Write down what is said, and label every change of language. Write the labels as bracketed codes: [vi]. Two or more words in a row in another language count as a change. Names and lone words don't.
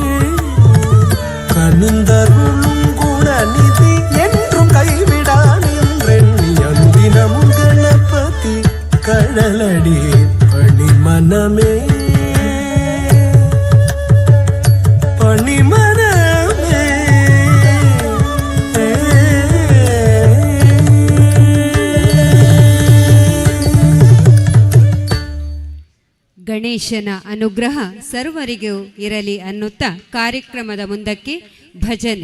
[ta] கனிந்தருளும் குணநிதி என்றும் கைவிடா நின்றெண்ணி அனுதினமும் கணபதி கழலடி பணி மனமே பணி மனமே [kn] ಗಣೇಶನ ಅನುಗ್ರಹ ಸರ್ವರಿಗೂ ಇರಲಿ ಅನ್ನುತ್ತಾ ಕಾರ್ಯಕ್ರಮದ ಮುಂದಕ್ಕೆ ಭಜನೆ.